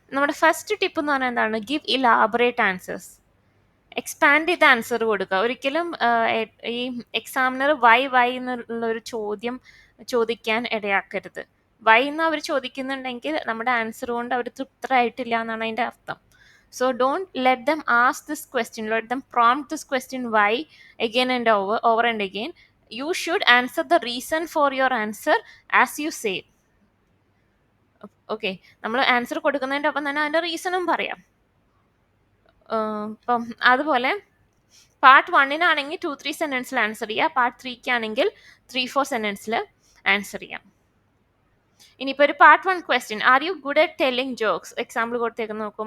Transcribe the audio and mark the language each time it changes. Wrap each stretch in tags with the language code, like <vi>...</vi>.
<ml>നമ്മുടെ first tip എന്ന് പറഞ്ഞാൽ എന്താണ്?</ml> <en>Give elaborate answers.</en> <ml>എക്സ്പാൻഡ് ചെയ്ത ആൻസർ കൊടുക്കുക. ഒരിക്കലും ഈ എക്സാമിനർ വൈ എന്നുള്ളൊരു ചോദ്യം ചോദിക്കാൻ ഇടയാക്കരുത്. വൈ എന്ന് അവർ ചോദിക്കുന്നുണ്ടെങ്കിൽ നമ്മുടെ ആൻസർ കൊണ്ട് അവർ തൃപ്തരായിട്ടില്ല എന്നാണ് അതിൻ്റെ അർത്ഥം.</ml> <en>So don't let them ask this question, let them prompt this question why again and over and again. You should answer the reason for your answer as you say.</en> <ml>Okay, നമ്മൾ answer കൊടുക്കുന്നതിൻ്റെ ഒപ്പം തന്നെ അതിൻ്റെ റീസണും പറയാം. ഇപ്പം അതുപോലെ part 1-നാണെങ്കിൽ 2-3 സെൻറ്റൻസിൽ answer ചെയ്യുക. Part 3-ക്കാണെങ്കിൽ 3-4 സെൻറ്റൻസിൽ answer ചെയ്യാം. ഇനിയിപ്പോൾ ഒരു part 1 question,</ml> <en>Are you good at telling jokes?</en> <ml>Example കൊടുത്തേക്ക് നോക്കൂ.</ml>